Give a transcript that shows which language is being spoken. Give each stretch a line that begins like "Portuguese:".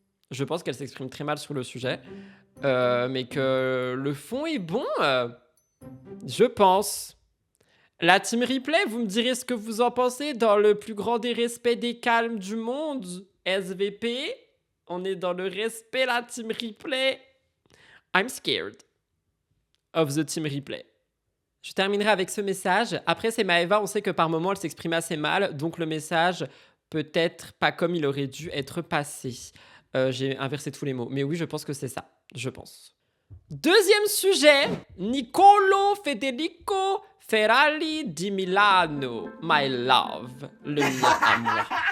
French: Je pense qu'elle s'exprime très mal sur le sujet. Mais que le fond est bon, je pense. La team replay, vous me direz ce que vous en pensez dans le plus grand des respects des calmes du monde. SVP, on est dans le respect, la team replay.
English: I'm scared of the team replay.
French: Je terminerai avec ce message. Après, c'est Maëva, on sait que par moment, elle s'exprime assez mal. Donc le message, peut-être pas comme il aurait dû être passé. J'ai inversé tous les mots. Mais oui, je pense que c'est ça. Je pense. Deuxième sujet, Nicolo Federico Ferrari di Milano,
English: my love,
French: le mien à moi.